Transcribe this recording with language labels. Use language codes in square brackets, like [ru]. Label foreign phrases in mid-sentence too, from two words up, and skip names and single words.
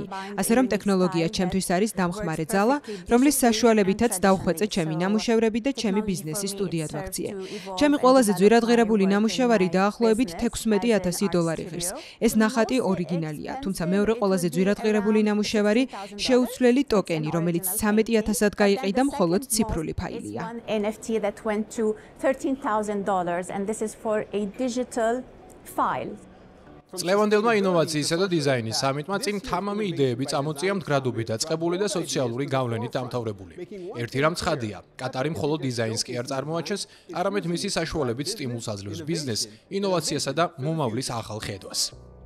[ka] ასე რომ ტექნოლოგია ჩემთვის არის დამხმარე ძალა, რომლის საშუალებითაც დავხვეწე ჩემი ნამუშევრები და ჩემი ბიზნესის სტუდიად ვაქციე. ჩემი ყველაზე ძვირადღირებული ნამუშევარი დაახლოებით $16,000 ღირს. ეს ნახატი ორიგინალია, თუმცა მეორე ყველაზე ძვირადღირებული ნამუშევარი შეუცვლელი ტოკენი, რომელიც $13,000-ად გაიყიდა, მხოლოდ ციფრული ფაილია. [en] NFT that went to $13,000 and this is for a digital file. [ka] წლევანდელმა ინოვაციისა და დიზაინის სამიტმა წინ თამამი იდეები წამოწია მდგრადობით დაწყებული და სოციალური გავლენით დამთავრებული. ერთი რამ ცხადია, კატარი მხოლოდ დიზაინს კი არ წარმოაჩენს, არამედ მისი საშუალებით სტიმულს აძლევს ბიზნეს, ინოვაციასა და მომავლის ახალ ხედვას.